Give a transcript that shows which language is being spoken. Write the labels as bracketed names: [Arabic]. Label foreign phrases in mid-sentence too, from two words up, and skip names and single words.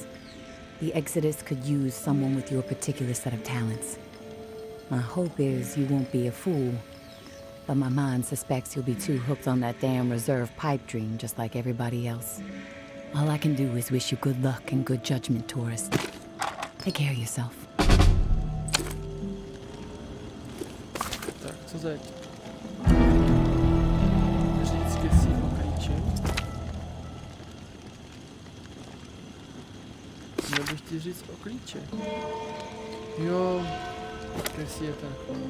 [English] The Exodus could use someone with your particular set of talents. My hope is you won't be a fool, but my mind suspects you'll be too hooked on that damn reserve pipe dream just like everybody else. All I can do is wish you good luck and good judgment, tourist. Take care of yourself. [Czech] Tak, co teď? Vždycky si o klíči. Měl bych ti říct o klíči. Jo, Casey je ten.